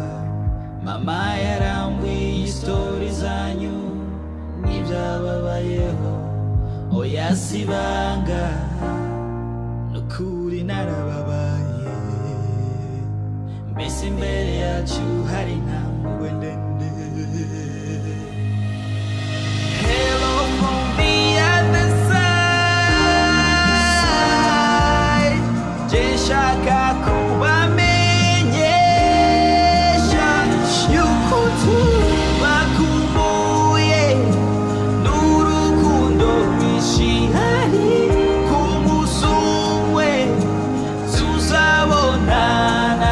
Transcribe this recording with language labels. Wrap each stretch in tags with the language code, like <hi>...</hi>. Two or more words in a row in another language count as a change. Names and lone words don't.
<rw>Mama yarambwiye story zanyu n'ibyababayeho, oya sibanga nukuri narababaye. Mbese imbere yacu hari intambwe ndende.</rw> <en>Hello from the other side,</en> <rw>nshaka kubamenyesha yuko tubakumbuye n'urukundo rwinshi hari ku munsi umwe tuzabonana.</rw>